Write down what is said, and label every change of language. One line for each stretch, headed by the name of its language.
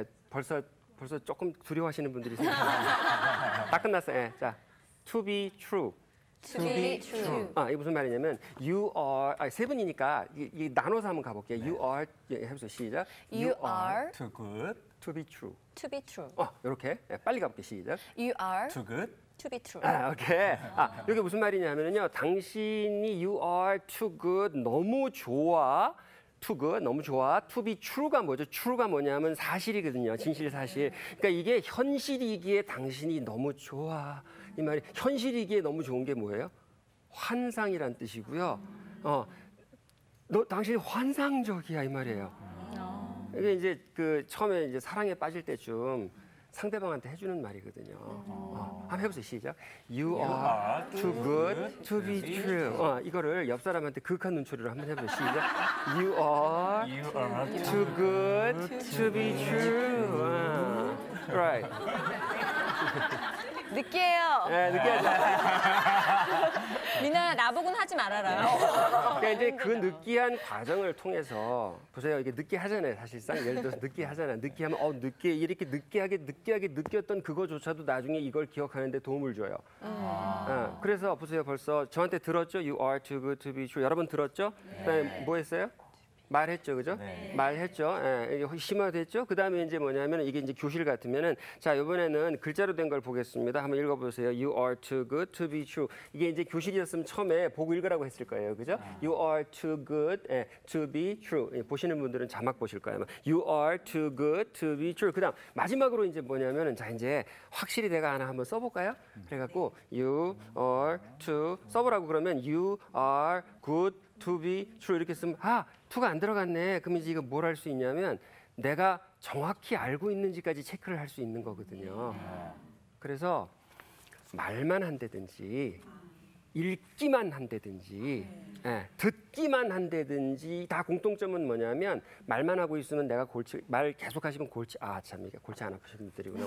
Korean: 벌써 조금 두려워하시는 분들이 있어요. 다 끝났어요. 자,
English: to be true. To be true.
Korean: 이게 무슨 말이냐면
English: you are,
Korean: 세 분이니까 이 나눠서 한번 가볼게요.
English: You are,
Korean: 해보세요. 시작.
English: You are too good to be true. to be true.
Korean: 이렇게 빨리 가볼게요. 시작.
English: You are too good to be true.
Korean: 오케이. 이게 무슨 말이냐면요. 당신이
English: you are too good,
Korean: 너무 좋아.
English: too good,
Korean: 너무 좋아.
English: to be true
Korean: 가 뭐죠? true가 뭐냐면 사실이거든요. 진실, 사실. 그러니까 이게 현실이기에 당신이 너무 좋아. 이 말이 현실이기에 너무 좋은 게 뭐예요? 환상이란 뜻이고요. 당신이 환상적이야 이 말이에요. 이게 이제 처음에 이제 사랑에 빠질 때쯤 상대방한테 해주는 말이거든요. 한번 해보세요. 시작.
English: You are too good to be true.
Korean: 이거를 옆 사람한테 극한 눈초리로 한번 해보세요. 시작.
English: You are too good to be true. Right.
Korean: 느끼해요. 네, 느끼하죠. 미나 나보고는 하지 말아라. 그러니까 이제 그 느끼한 과정을 통해서 보세요. 이게 느끼하잖아요. 사실상 예를 들어서 느끼하잖아요. 느끼하면 이렇게 느끼하게 느꼈던 그거조차도 나중에 이걸 기억하는데 도움을 줘요. 그래서 보세요. 벌써 저한테 들었죠?
English: You are too good to be true.
Korean: 여러분 들었죠? 그다음에 뭐 했어요? 말했죠, 그죠? 네. 말했죠. 이게 심화됐죠. 그 다음에 이제 뭐냐면 이게 이제 교실 같으면은 자 이번에는 글자로 된 걸 보겠습니다. 한번 읽어보세요.
English: You are too good to be true.
Korean: 이게 이제 교실이었으면 처음에 보고 읽으라고 했을 거예요, 그죠?
English: You are too good to be true.
Korean: 보시는 분들은 자막 보실 거예요.
English: You are too good to be true.
Korean: 그다음 마지막으로 이제 뭐냐면은 자 이제 확실히 내가 하나 한번 써볼까요? 그래갖고
English: You are too
Korean: 써보라고 그러면
English: You are good to be true
Korean: 이렇게 쓰면 to가 안 들어갔네. 그럼 이제 이거 뭘 할 수 있냐면 내가 정확히 알고 있는지까지 체크를 할 수 있는 거거든요. 그래서 말만 한다든지 읽기만 한다든지 듣기만 한다든지 다 공통점은 뭐냐면 말만 하고 있으면 내가 말 계속 하시면 참 이게 골치 안 아프신 분들이구나.